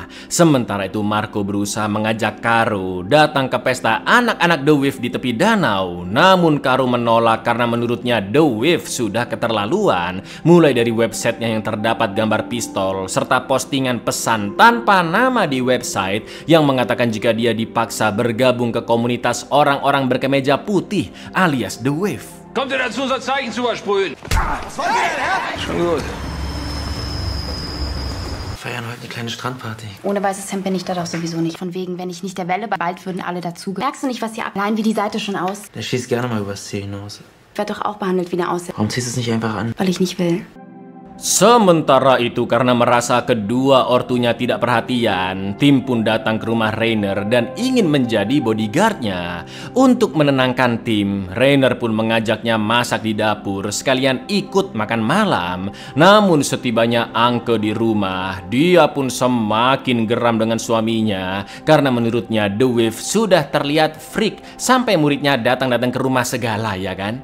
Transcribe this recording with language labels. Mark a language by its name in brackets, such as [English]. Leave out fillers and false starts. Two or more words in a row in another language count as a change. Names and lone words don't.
[Indonesian] Sementara itu Marco berusaha mengajak Caro datang ke pesta anak-anak The Wave di tepi danau, namun Caro menolak karena menurutnya The Wave sudah keterlaluan, mulai dari websitenya yang terdapat gambar pistol serta postingan pesan tanpa nama di website yang mengatakan jika dia dipaksa bergabung ke komunitas orang-orang berkemeja putih alias The Wave. [German] Kommt ihr dazu, unser Zeichen zu versprühen? Was wollt ihr denn, Herr? Schon gut. Feiern heute eine kleine Strandparty. Ohne weißes Hemd bin ich da doch sowieso nicht. Von wegen, wenn ich nicht der Welle, bald würden alle dazugehören. Merkst du nicht, was hier ab... Nein, wie die Seite schon aus? Der schießt gerne mal übers Ziel hinaus. Ich werde doch auch behandelt wie eine Außer... Warum ziehst du es nicht einfach an? Weil ich nicht will. [Indonesian] Sementara itu, karena merasa kedua ortunya tidak perhatian, Tim pun datang ke rumah Rainer dan ingin menjadi bodyguardnya. Untuk menenangkan Tim, Rainer pun mengajaknya masak di dapur sekalian ikut makan malam. Namun setibanya Anke di rumah, dia pun semakin geram dengan suaminya karena menurutnya The Wave sudah terlihat freak sampai muridnya datang-datang ke rumah segala, ya kan?